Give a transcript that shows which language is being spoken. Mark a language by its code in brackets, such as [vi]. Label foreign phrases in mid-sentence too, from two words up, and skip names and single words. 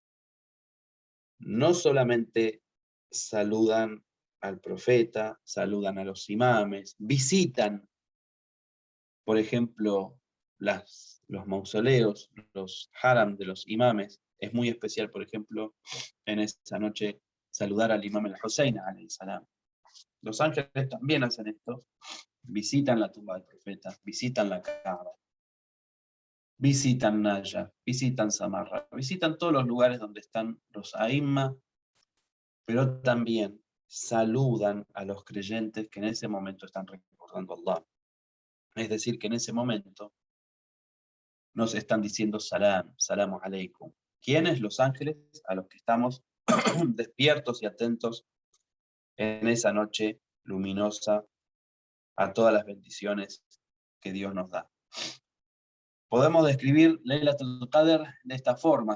[es] no solamente saludan al profeta, saludan a los imames, visitan, por ejemplo, los mausoleos, los haram de los imames. Es muy especial, por ejemplo, en esa noche saludar al imam al-Hussein, [ar] عليه السلام. [es] Los ángeles también hacen esto, visitan la tumba del profeta, visitan la Kaaba, visitan Naya, visitan Samarra, visitan todos los lugares donde están los aimma, pero también saludan a los creyentes que en ese momento están recordando a Allah. Es decir, que en ese momento nos están diciendo [ar] سلام، سلام عليكم. [es] ¿Quiénes? Los ángeles, a los que estamos despiertos y atentos en esa noche luminosa a todas las bendiciones que Dios nos da. Podemos describir Laylatul Qadr de esta forma.